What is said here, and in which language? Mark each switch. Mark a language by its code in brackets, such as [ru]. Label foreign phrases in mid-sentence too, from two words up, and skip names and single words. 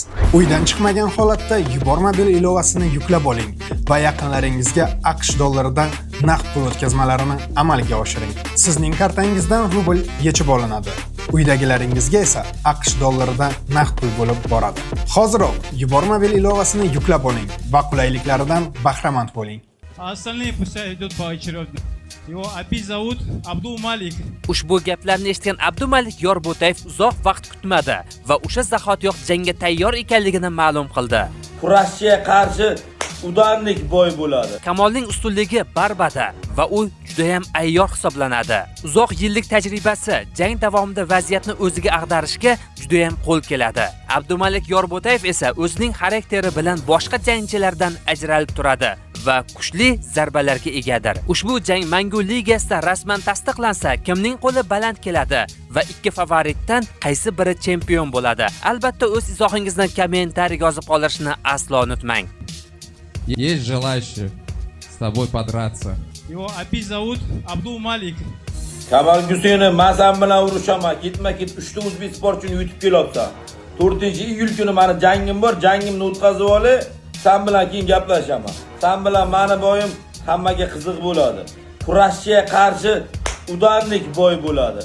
[uz] Uydan chiqmagan holatda Yubormobil ilovasini yuklab oling va yaqinlaringizga AQSh dollaridan naqd pul o'tkazmalarini amalga oshiring. Sizning kartangizdan rubl yechib olinadi. Uydagilaringizga esa AQSh dollaridan naqd pul bo'lib boradi. Hoziroq Yubormobil ilovasini yuklab oling va qulayliklaridan bahramand bo'ling. [ru] А остальные пускай идут поочередно. Его опять зовут Абдул Малик. [uz] Ushbu gaplarni eshitgan Abdumalik Yorbotayev uzoq vaqt kutmadi va o'sha zahotiyoq jangga tayyor ekanligini ma'lum qildi. Kurashchiga qarshi udarlik boy bo'ladi. Kamolning ustunligi barbada va u juda ham ayyor hisoblanadi. Uzoq yillik tajribasi jang davomida vaziyatni o'ziga ag'darishga juda ham qo'l keladi. Abdumalik Yorbotayev esa o'zining xarakteri bilan boshqa jangchilardan ajralib turadi va kuchli zarbalarga egadir. Ushbu jang Mangu ligasida rasman tasdiqlansa, kimning qo'li baland keladi va ikki favoritdan qaysi biri chempion bo'ladi? Albatta o'z izohingizni kommentariy yozib qoldirishni aslo unutmang. [ru] Есть желающие с тобой подраться. Его опять зовут Абдул Малик. [uz] Kamol Guseynov men sen bilan urushaman. Ketma-ket 3 ta o'zbek sportchini yutib kelyapsan. 4-iyul kuni meni jangim bor, jangimni o'tkazib olay, sen bilan keyin gaplashaman. Sen bilan meni boyim hammaga qiziq bo'ladi. Kurashchiga qarshi udarlik boy bo'ladi.